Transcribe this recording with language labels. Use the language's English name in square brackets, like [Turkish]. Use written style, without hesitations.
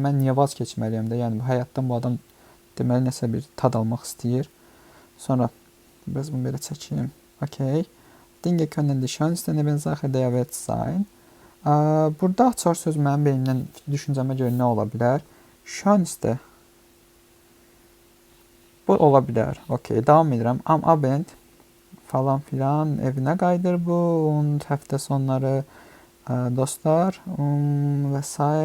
[Azerbaijani] Mən niyə vaz keçməliyəm də? Yəni həyatdan bu adam deməli nəsə bir tad almaq istəyir. Sonra biraz bunu belə çəkeyim. Okay. [German] Dinge können die schönste Nebensache der Welt sein. [Azerbaijani] Burada açar söz mənim beynimdən düşüncəmə görə nə ola bilər? [German] Schönste. [Azerbaijani] Bu ola bilər. Okay, davam edirəm. [German] Am Abend [Azerbaijani] falan filan evinə qayıdır bu. Und həftə sonları dostlar və s.